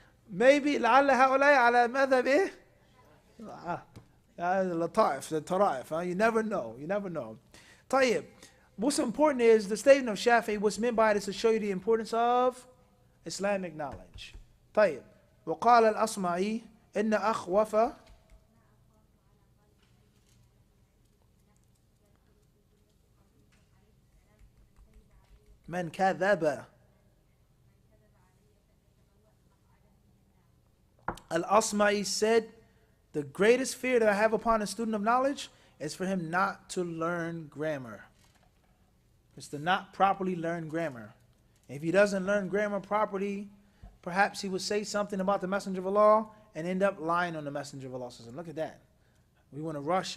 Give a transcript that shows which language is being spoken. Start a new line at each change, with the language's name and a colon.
English: Maybe
Arabic: لعل هؤلاء على مذهب إيه؟ اللطائف,
English: the tara'if. You never know. You never know. طيب. What's important is the statement of Shafi'i. What's meant by it is to show you the importance of Islamic knowledge.
Arabic: طيب. وقال الأصمعي إن أخوف من كذب.
English: Al-Asma'i said, the greatest fear that I have upon a student of knowledge is for him not to learn grammar. It's to not properly learn grammar. If he doesn't learn grammar properly, perhaps he would say something about the Messenger of Allah and end up lying on the Messenger of Allah. So look at that. We want to rush.